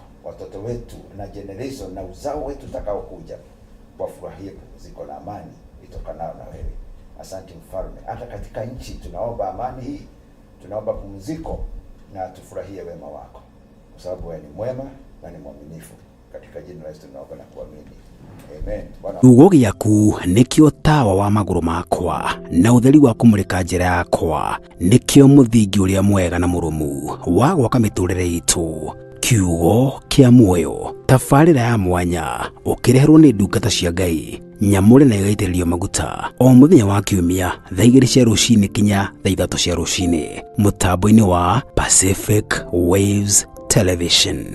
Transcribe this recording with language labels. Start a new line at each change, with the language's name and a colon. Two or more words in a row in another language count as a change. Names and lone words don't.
Swahili: Watoto wetu na generation na uzao wetu utakao kuja wafurahie pumziko na amani itokanao na wewe. Asante Mfalme. Hata katika nchi tunaomba amani hii, tunaomba pumziko, na tufurahie wema wako, kwa sababu wewe ni mwema na ni mwaminifu. Katika jina la Yesu tunaomba na kuamini. Amen.
Kikuyu: Kiugo gĩaku nĩkĩo tawa wa magũrũ makwa na ũtheri wa kũmũrĩka njĩra yakwa, nĩkĩo mũthingi ũrĩa mwega na mũrũmu wa gwaka mĩtũrĩre itũ. Kiugo kĩa muoyo, tabarĩra ya mwanya ũkĩreherwo nĩ ndungata cia Ngai nyamũre na igaitĩrĩrio maguta o mũthenya wa kiumia thaa 2 cia rũcinĩ kinya thaa 3 cia rũcinĩ, mũtambo-inĩ wa Pacific Waves Television.